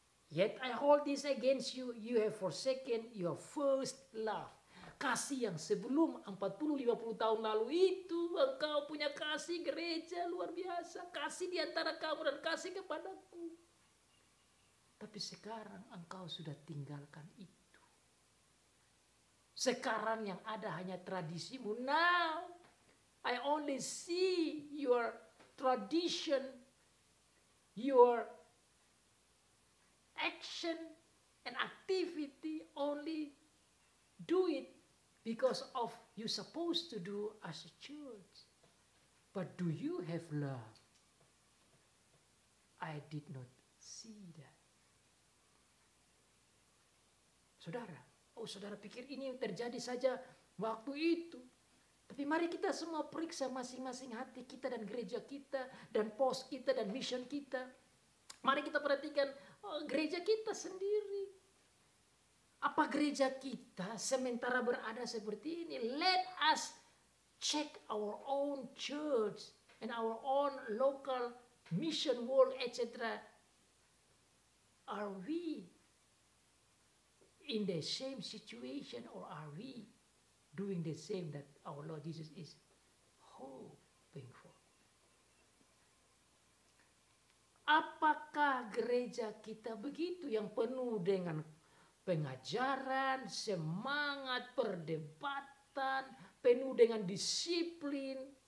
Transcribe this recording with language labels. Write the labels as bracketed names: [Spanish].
[English] Yet I hold this against you, you have forsaken your first love. [Indonesian] Kasih yang sebelum 40-50 tahun lalu itu, engkau punya kasih gereja luar biasa. Kasih di antara kamu dan kasih kepadaku. Tapi sekarang engkau sudah tinggalkan itu. Sekarang yang ada hanya tradisimu. [English] Now I only see your tradition, your action and activity, only do it because of you supposed to do as a church. But do you have love? I did not see that. [Indonesian] Saudara pikir ini terjadi saja waktu itu. Tapi mari kita semua periksa masing-masing hati kita dan gereja kita dan pos kita dan mission kita. Mari kita perhatikan gereja kita sendiri. Apa gereja kita sementara berada seperti ini? [English] Let us check our own church and our own local mission world, etc. Are we in the same situation, or are we doing the same that our Lord Jesus is hoping for? [Indonesian] Apakah gereja kita begitu yang penuh dengan pengajaran, semangat, perdebatan, penuh dengan disiplin?